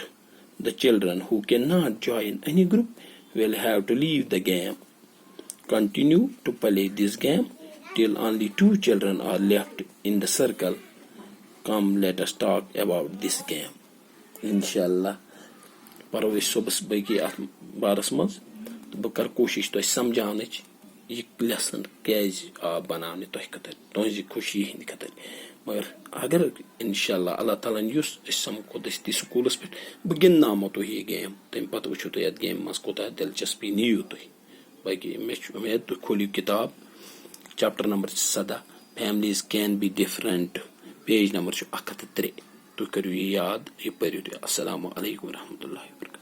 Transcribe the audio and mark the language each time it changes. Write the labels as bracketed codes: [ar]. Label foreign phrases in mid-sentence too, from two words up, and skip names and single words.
[en] The children who cannot join any group will have to leave the game. Continue to play this game till only 2 children are left in the circle. Come, let us talk about this game. [ks] Inshallah پرو أسۍ صبحس باقٕے اتھ بارس منٛز تہٕ بہٕ کرٕ کوٗشش تۄہہِ سمجھاونٕچ یہِ لیسن کیازِ آو بناونہٕ تۄہہِ خٲطرٕ تُہنزِ خوشی ہٕنٛدِ خٲطرٕ مگر اگر [ar] انشاءاللہ اللہ تعالیٰ [ks] ہن یُس أسۍ سمکھو دٔستی سکوٗلس پٮ۪ٹھ بہٕ گِنٛدناومو تۄہہِ یہِ گیم تمہِ پتہٕ وٕچھو تُہۍ اتھ گیمہِ منٛز کوٗتاہ دلچسپی نِیِو تُہۍ باقٕے مےٚ چھُ اُمید تُہۍ کھوٗلِو کِتاب [en] chapter number [ks] 17 [en] Families can be different page number [ks] چھُ 103 تُہۍ کٔرِو یہِ یاد یہِ پٔرِو تُہۍ. [ar] السلام علیکم ورحمتہ اللہ وبرکاتہ.